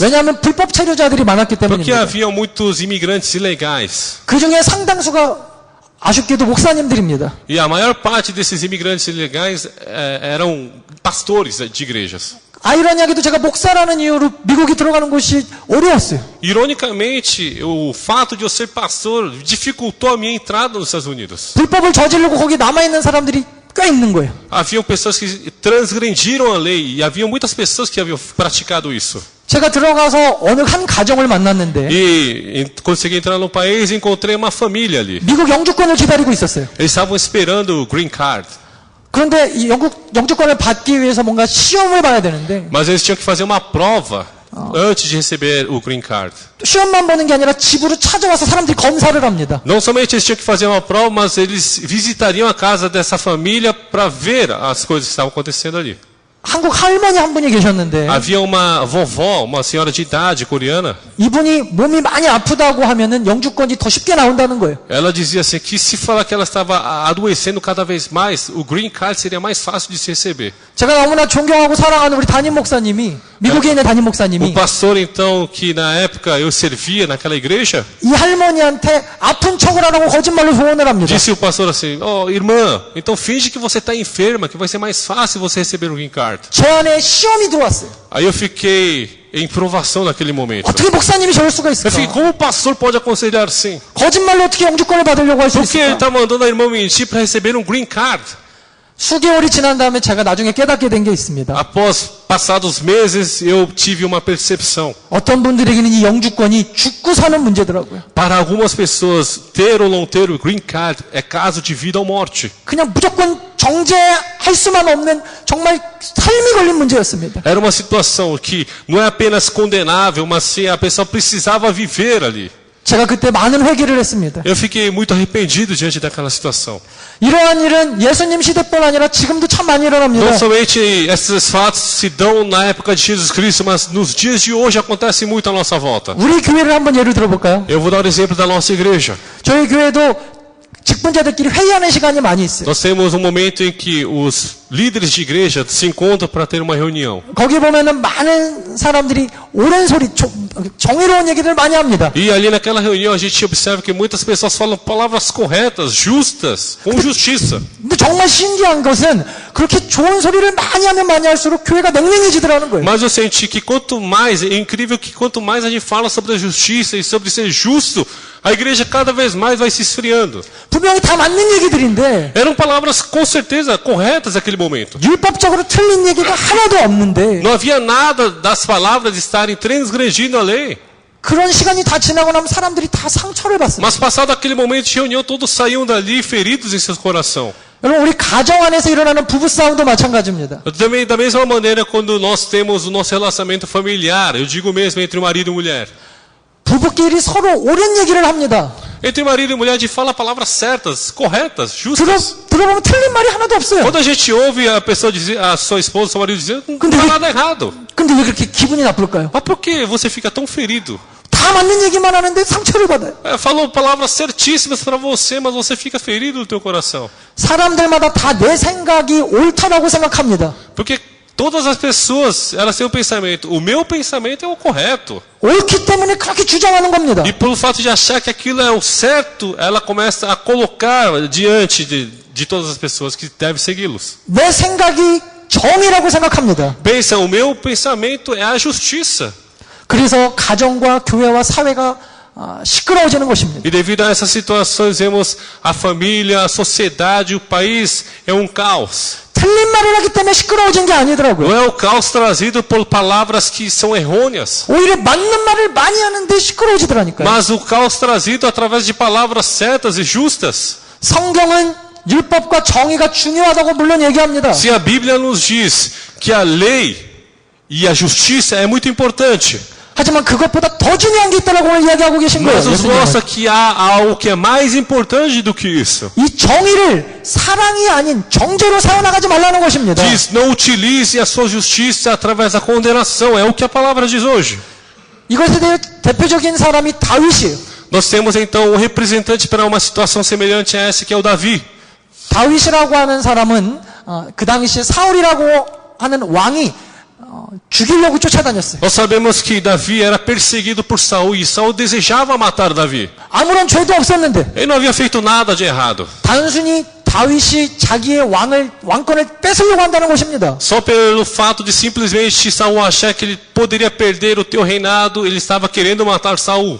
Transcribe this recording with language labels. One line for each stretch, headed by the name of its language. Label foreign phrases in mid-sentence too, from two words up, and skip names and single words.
Korean: 왜냐하면 불법 체류자들이 많았기
Portuguese: Porque
Korean: 때문입니다.
Portuguese: havia muitos imigrantes ilegais.
Korean: 그 중에 상당수가 아쉽게도 목사님들입니다.
Portuguese: E a maior parte desses imigrantes ilegais eram pastores de igrejas.
Korean: 아이러니하게도 제가 목사라는 이유로 미국에 들어가는 것이 어려웠어요.
Portuguese: Ironicamente, o fato de eu ser pastor dificultou a minha entrada nos Estados Unidos.
Korean: 불법을 저지르고 거기 남아있는 사람들이 꽤 있는 거예요.
Portuguese: Haviam pessoas que transgrediram a lei e haviam muitas pessoas que haviam praticado isso.
Korean: 제가 들어가서 어느 한 가정을 만났는데
Portuguese: E consegui entrar no país e encontrei uma família ali.
Korean: 미국 영주권을 기다리고 있었어요.
Portuguese: Eles estavam esperando o
English: green card.
Korean: 그런데 이 영주권을 받기 위해서 뭔가 시험을 봐야 되는데
Portuguese: Mas eles tinham que fazer uma prova antes de receber o
English: green card.
Korean: 시험만 보는 게 아니라 집으로 찾아와서 사람들이 검사를 합니다.
Portuguese: Não somente eles tinham que fazer uma prova, mas eles visitariam a casa dessa família para ver as coisas que estavam acontecendo ali.
Korean: 한국 할머니 한 분이 계셨는데
Portuguese: Havia uma vovó, uma senhora de idade coreana.
Korean: 이분이 몸이 많이 아프다고 하면은 영주권이 더 쉽게 나온다는 거예요.
Portuguese: Ela dizia assim que se falar que ela estava adoecendo cada vez mais, o
English: green card
Portuguese: seria mais fácil de se receber.
Korean: 제가 너무나 존경하고 사랑하는 우리 담임 목사님이 미국에 있는 담임
Portuguese: O
Korean: 목사님이
Portuguese: pastor então que na época eu servia naquela igreja,
Korean: 이 할머니한테 아픈 척을 안 하고 거짓말로 조언을 합니다.
Portuguese: disse o pastor assim: "Oh, irmã, então finge que você está enferma, que vai ser mais fácil você receber o
English: green card."
Korean: 제 안에 시험이 들어왔어요.
Portuguese: Aí eu fiquei em provação naquele momento.
Korean: 어떻게 목사님이 저럴 수가
Portuguese: Eu fiquei,
Korean: 있을까?
Portuguese: como o pastor pode aconselhar assim?
Korean: 거짓말로 어떻게 영주권을 받으려고 할 수
Portuguese: Por que ele
Korean: 있을까?
Portuguese: está mandando a irmã mentir para receber um
English: green card?
Korean: 수개월이 지난 다음에 제가 나중에 깨닫게 된 게 있습니다.
Portuguese: Após passados meses, eu tive uma percepção.
Korean: 어떤 분들에게는 이 영주권이 죽고 사는 문제더라고요.
Portuguese: Para algumas pessoas, ter ou não ter o
English: green card
Portuguese: é caso de vida ou morte.
Korean: 그냥 무조건 정죄할 수만 없는 정말 삶이 걸린 문제였습니다.
Portuguese: Era uma situação que não é apenas condenável, mas sim a pessoa precisava viver ali.
Korean: 제가 그때 많은 회개를 했습니다.
Portuguese: Eu fiquei muito arrependido diante daquela situação.
Korean: 이러한 일은 예수님 시대뿐 아니라 지금도 참 많이 일어납니다.
Portuguese: Não somente esses fatos se dão na época de Jesus Cristo, mas nos dias de hoje acontece muito à nossa volta.
Korean: 우리 교회를 한번 예를 들어볼까요?
Portuguese: Eu vou dar o exemplo da nossa igreja.
Korean: 저희 교회도 직분자들끼리 회의하는 시간이 많이 있어요.
Portuguese: Nós temos um momento em que os líderes de igreja se encontram para ter uma reunião.
Korean: 거기 보면은 많은 사람들이 옳은 소리, 정의로운 얘기를 많이 합니다.
Portuguese: E ali naquela reunião a gente observa que muitas pessoas falam palavras corretas, justas, com justiça.
Korean: 근데 정말 신기한 것은 그렇게 좋은 소리를 많이 하면 많이 할수록 교회가 냉랭해지더라는 거예요.
Portuguese: Mas eu senti que quanto mais, é incrível que quanto mais a gente fala sobre a justiça e sobre ser justo, a igreja cada vez mais vai se esfriando.
Korean: 분명히 다 맞는 얘기들인데
Portuguese: Eram palavras com certeza corretas naquele momento.
Korean: 율법적으로 틀린 얘기가 하나도 없는데
Portuguese: Não havia nada das palavras estarem transgredindo a lei.
Korean: 그런 시간이 다 지나고 나면 사람들이 다 상처를 받습니다.
Portuguese: Mas passado aquele momento de reunião, todos saíam dali feridos em seu coração.
Korean: 여러분 우리 가정 안에서 일어나는 부부 싸움도 마찬가지입니다.
Portuguese: Também da mesma maneira quando nós temos o nosso relacionamento familiar, eu digo mesmo entre marido e mulher.
Korean: 부부끼리 서로 옳은 얘기를 합니다.
Portuguese: Entre marido e mulher a gente fala palavras certas, corretas, justas.
Korean: 들어보면 틀린 말이 하나도 없어요.
Portuguese: Quando a gente ouve a pessoa dizer, a sua esposa, seu marido dizer, não há nada errado.
Korean: 근데 왜 그렇게 기분이 나쁠까요?
Portuguese: Mas por que você fica tão ferido?
Korean: 다 맞는 얘기만 하는데 상처를 받아요.
Portuguese: Falou palavras certíssimas para você, mas você fica ferido no teu coração.
Korean: 사람들마다 다 내 생각이 옳다라고 생각합니다.
Portuguese: Porque todas as pessoas, elas têm o pensamento, o meu pensamento é o correto.
Korean: 옳기 때문에 그렇게 주장하는 겁니다.
Portuguese: E pelo fato de achar que aquilo é o certo, ela começa a colocar diante de todas as pessoas que devem segui-los.
Korean: 내 생각이 정의라고 생각합니다.
Portuguese: Pensa, o meu pensamento é a justiça.
Korean: 그래서 가정과 교회와 사회가 시끄러워지는 것입니다.
Portuguese: E devido a essas situações, vemos a família, a sociedade, o país é um caos.
Korean: 틀린 말을 하기 때문에 시끄러워진 게 아니더라고요.
Portuguese: Não é o caos trazido por palavras que são errôneas,
Korean: 오히려 맞는 말을 많이 하는데 시끄러워지더라니까요.
Portuguese: mas o caos trazido através de palavras certas e justas.
Korean: 성경은 율법과 정의가 중요하다고 물론 얘기합니다.
Portuguese: Se a Bíblia nos diz que a lei e a justiça é muito importante,
Korean: 하지만 그것보다 더 중요한 게 있다라고 오늘 이야기하고 계신 거예요.
Portuguese: mas nos
Korean: 예수님은.
Portuguese: mostra que há algo que é mais importante do que isso.
Korean: 이 정의를 사랑이 아닌 정죄로 사용하지 말라는 것입니다.
Portuguese: Diz, não utilize a sua justiça através da condenação, é o que a palavra diz hoje.
Korean: 이것에 대해 대표적인 사람이 다윗이에요.
Portuguese: Nós temos então um representante para uma situação semelhante a essa, que é o Davi.
Korean: 다윗이라고 하는 사람은 그 당시에 사울이라고 하는 왕이 죽이려고 쫓아다녔어요.
Portuguese: Nós sabemos que Davi era perseguido por Saul e Saul desejava matar Davi.
Korean: 아무런 죄도 없었는데
Portuguese: Ele não havia feito nada de errado.
Korean: 단순히 다윗이 자기의 왕권을 뺏으려고 한다는 것입니다.
Portuguese: Só pelo fato de simplesmente Saul achar que ele poderia perder o teu reinado, ele estava querendo matar Saul.